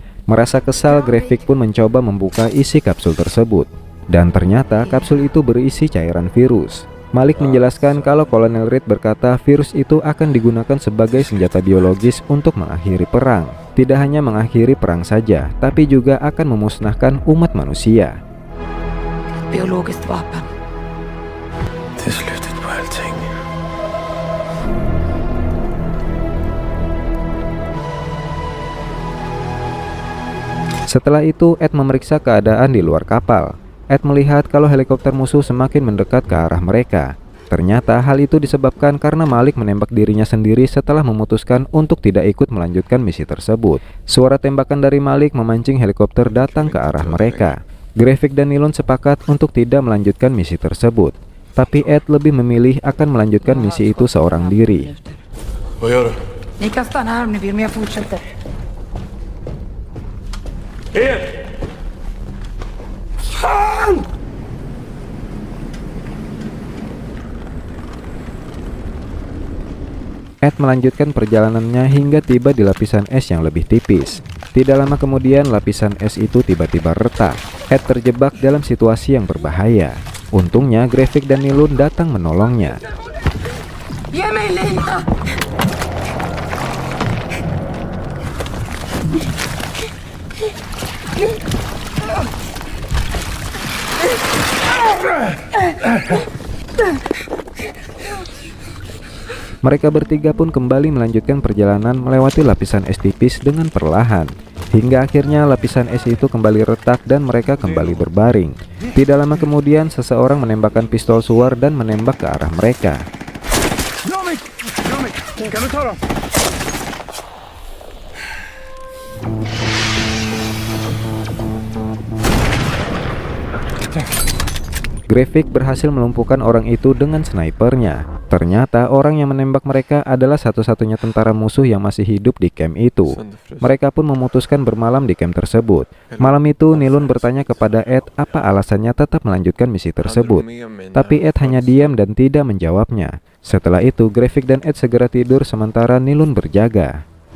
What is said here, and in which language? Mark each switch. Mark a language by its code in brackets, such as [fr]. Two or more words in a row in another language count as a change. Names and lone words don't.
[id] Merasa kesal, Grefik pun mencoba membuka isi kapsul tersebut. Dan ternyata kapsul itu berisi cairan virus. Malik menjelaskan kalau Kolonel Reed berkata virus itu akan digunakan sebagai senjata biologis untuk mengakhiri perang. Tidak hanya mengakhiri perang saja, tapi juga akan memusnahkan umat manusia. [sv] Biologiskt vapen. Det är slutet på allting. [id] Setelah itu, Ed memeriksa keadaan di luar kapal. Ed melihat kalau helikopter musuh semakin mendekat ke arah mereka. Ternyata hal itu disebabkan karena Malik menembak dirinya sendiri setelah memutuskan untuk tidak ikut melanjutkan misi tersebut. Suara tembakan dari Malik memancing helikopter datang ke arah mereka. Grefik dan Nilon sepakat untuk tidak melanjutkan misi tersebut. Tapi Ed lebih memilih akan melanjutkan misi itu seorang diri. [sv] Vad gör du? Ni kan stanna här om ni vill, men jag fortsätter. [id] Ed melanjutkan perjalanannya hingga tiba di lapisan es yang lebih tipis. Tidak lama kemudian lapisan es itu tiba-tiba retak. Ed terjebak dalam situasi yang berbahaya. Untungnya Grefik dan Nilun datang menolongnya. [sv] Ge mig lina! [id] Mereka bertiga pun kembali melanjutkan perjalanan melewati lapisan es tipis dengan perlahan. Hingga akhirnya lapisan es itu kembali retak dan mereka kembali berbaring. Tidak lama kemudian seseorang menembakkan pistol suar dan menembak ke arah mereka. [sv] Kan du ta dem? [id] Grefik berhasil melumpuhkan orang itu dengan snipernya. Ternyata orang yang menembak mereka adalah satu-satunya tentara musuh yang masih hidup di camp itu. Mereka pun memutuskan bermalam di camp tersebut. Malam itu Nilun bertanya kepada Ed apa alasannya tetap melanjutkan misi tersebut. Tapi Ed hanya diam dan tidak menjawabnya. Setelah itu Grefik dan Ed segera tidur sementara Nilun berjaga.